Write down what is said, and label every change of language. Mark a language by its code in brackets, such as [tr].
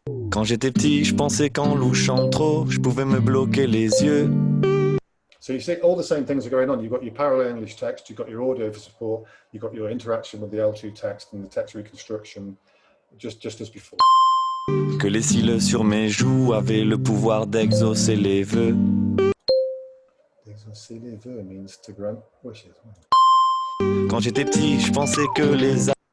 [fr] Quand j'étais petit, je pensais qu'en louchant trop, je pouvais me bloquer les yeux. [en] So you see all the same things are going on. You've got your parallel English text, you've got your audio for support, you've got your interaction with the L2 text and the text reconstruction, just as before. [fr] Que les cils sur mes joues avaient le pouvoir d'exaucer les vœux. Exaucer les vœux [en] means to grant wishes. [fr] Quand j'étais petit, je pensais que les...